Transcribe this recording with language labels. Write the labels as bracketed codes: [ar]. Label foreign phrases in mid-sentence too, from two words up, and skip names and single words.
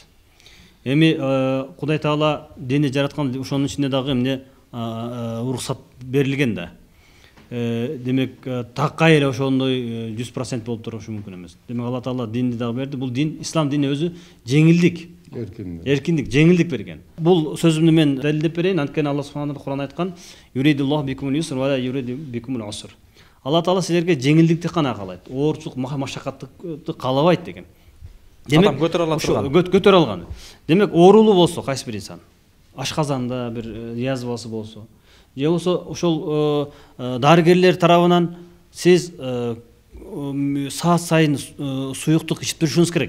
[ky] Эми Кудай Таала дени жараткан, ошонун ичинде дагы эмне уруксат берилген да. Демек такка эле ошондой 100% болуп турушу мүмкүн эмес. Демек Алла Таала динди дагы берди. Бул дин, ислам дини өзү жеңилдик, эркиндик, жеңилдик берген. Бул сөзүмдү мен далилдеп берейин. [ar] Анткени Алла سبحانه و [ky] Куран айткан: [ar] "يريد الله بكم اليسر ولا يريد بكم العسر". [ky] Алла Таала силерге жеңилдикти гана каалайт, оорчулук, машакатты каалабайт деген. Демек көтөрө ала турган. Көтөрө алган. Демек оорулуу болсо кайсы бир инсан, ашказанда бир язвасы болсо, же болсо ошол дарыгерлер тарабынан сиз саат сайын суюктук ичип турушуңуз керек.